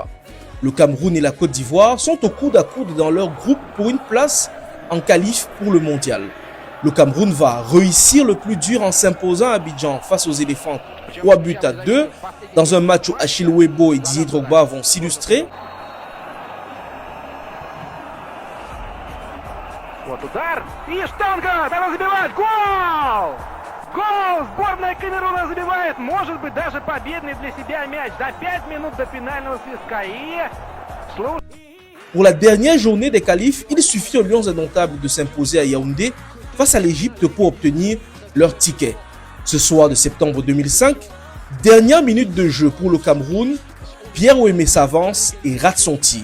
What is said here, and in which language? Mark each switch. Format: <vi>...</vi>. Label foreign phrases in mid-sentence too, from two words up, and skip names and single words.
<fr>Le Cameroun et la Côte d'Ivoire sont au coude à coude dans leur groupe pour une place en qualif pour le mondial. Le Cameroun va réussir le plus dur en s'imposant à Abidjan face aux éléphants 3-2 dans un match où Achille Webo et Didier Drogba vont s'illustrer.</fr> <ru>Вот удар и штанга, надо забивать, гол! Гол! Сборная Камеруна забивает, может быть даже победный для себя мяч за 5 минут до финального свистка.</ru> <fr>Pour la dernière journée des qualifs, il suffit aux Lions indomptables de s'imposer à Yaoundé face à l'Égypte pour obtenir leur ticket. Ce soir de septembre 2005, dernière minute de jeu pour le Cameroun, Pierre Ouémé s'avance et rate son tir.</fr>